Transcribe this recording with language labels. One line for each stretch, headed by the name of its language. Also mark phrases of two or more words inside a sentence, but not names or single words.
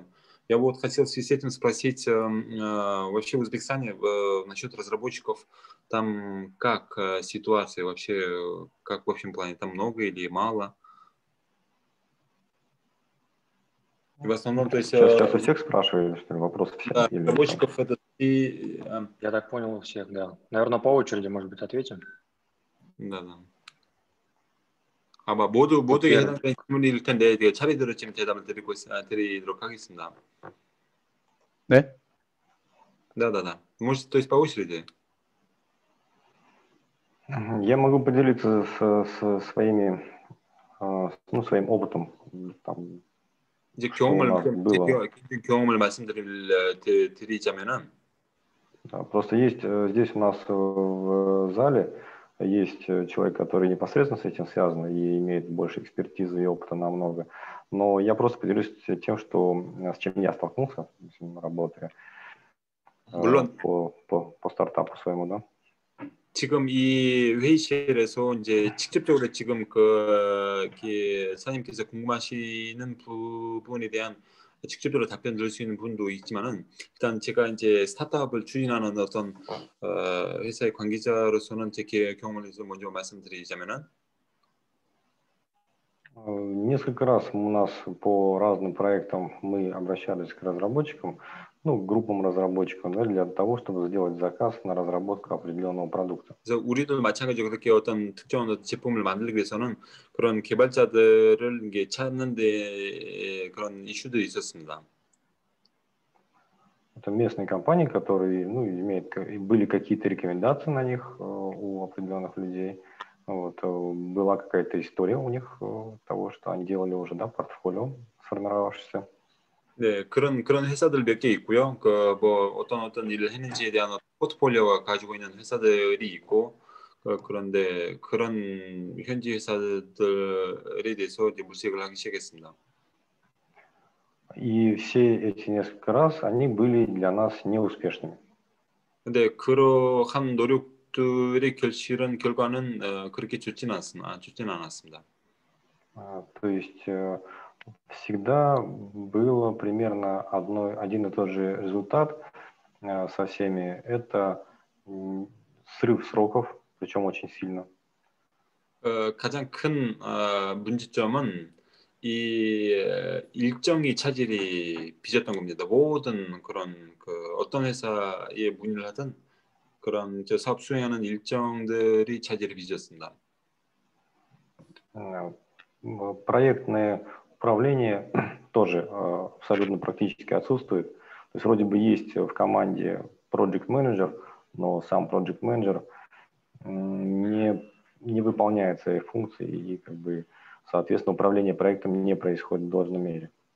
Russian: Я вот хотел в связи с этим спросить, вообще в Узбекистане насчет разработчиков, там как ситуация вообще, как в общем плане, там много или мало? В основном, то есть... Сейчас у всех спрашивают, что ли, вопрос всех? Да, или разработчиков это... Я так понял, у всех, да. Наверное, по очереди, может быть, ответим. Да.
Korean: 아마 모두 해당되는 질문일 텐데 차례대로 지금 대답을 드리도록 하겠습니다. 네?
Russian: Да. Может, то есть по очереди? Я могу поделиться своим опытом. Там,
Korean: 이제 경험을 말씀드리자면은
Russian: да, просто есть здесь у нас в зале есть человек, который непосредственно с этим связан и имеет больше экспертизы и опыта намного. Но я просто поделюсь тем, с чем я столкнулся, работая по стартапу своему, да.
Korean: 지금 이 회의실에서 이제 직접적으로 지금 사장님께서 궁금하시는 부분에 대한 직접적으로 답변 드릴 수 있는 분도 있지만은 일단 제가 이제 스타트업을 추진하는 어떤 회사의 관계자로서는 제 경험을 해서 먼저 말씀드리자면은
Russian: Несколько раз у нас по разным проектам мы обращались к разработчикам, к группам разработчиков, да, для того, чтобы сделать заказ на разработку определенного продукта.
Korean: 그래서 우리도 마찬가지로 그렇게 어떤 특정한 제품을 만들기 위해서는 그런 개발자들을 이게 찾는 데 그런 이슈들이 있었습니다.
Russian: Это местные компании, которые, были какие-то рекомендации на них у определенных людей. Вот, была какая-то история у них того, что они делали уже, да, портфолио сформировавшееся.
Korean: 네, 그런 회사들 몇 개 있고요. 어떤 일을 했는지에 대한 포트폴리오가 가지고 있는 회사들이 있고, 그런데 그런 현지 회사들에 대해서 이제 물색을 하기 시작했습니다.
Russian: И все эти несколько раз они были для нас неуспешными.
Korean: 근데 그러한 노력들의 결과는 그렇게 좋지는 않았습니다.
Russian: То есть всегда было примерно один и тот же результат со всеми. Это срыв сроков, причем очень сильно.
Korean: 가장 큰 문제점은 이 일정이 차질이 빚었던 겁니다. 모든 그런 어떤 회사에 문의를 하든 그런 사업 수행하는 일정들이 차질이 빚었습니다.
Russian: Проектное управление тоже абсолютно практически отсутствует. То есть вроде бы есть в команде
English: project manager,
Russian: но сам
English: project manager
Russian: не выполняет свои функции и соответственно управление проектом не происходит в должной мере.